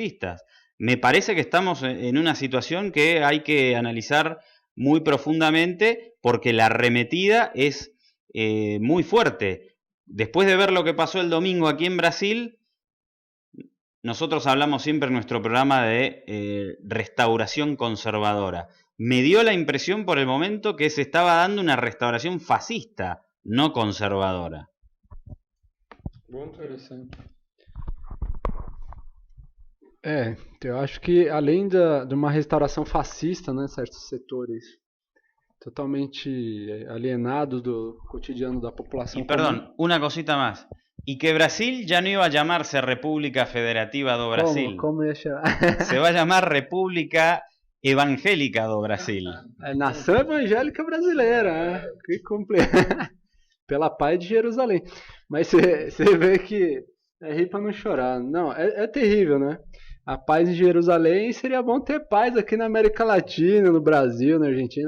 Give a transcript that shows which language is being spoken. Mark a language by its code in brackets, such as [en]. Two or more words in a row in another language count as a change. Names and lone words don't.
[es] Me parece que estamos en una situación que hay que analizar muy profundamente porque la arremetida es muy fuerte. Después de ver lo que pasó el domingo aquí en Brasil, nosotros hablamos siempre en nuestro programa de restauración conservadora. Me dio la impresión por el momento que se estaba dando una restauración fascista, no conservadora. [pt] Muito interessante. Eu acho que além de uma restauração fascista, né, certos setores totalmente alienados do cotidiano da população. [es] Y perdón, una cosita más. Y que Brasil ya no iba a llamarse República Federativa do Brasil. [pt] Como ia chamar? [es] Se va a llamar República Evangélica do Brasil. [pt] Nação Evangélica Brasileira, né? Que pela paz de Jerusalém. Mas você vê que é rir pra não chorar. Não, é terrível, né? A paz em Jerusalém, seria bom ter paz aqui na América Latina, no Brasil, na Argentina.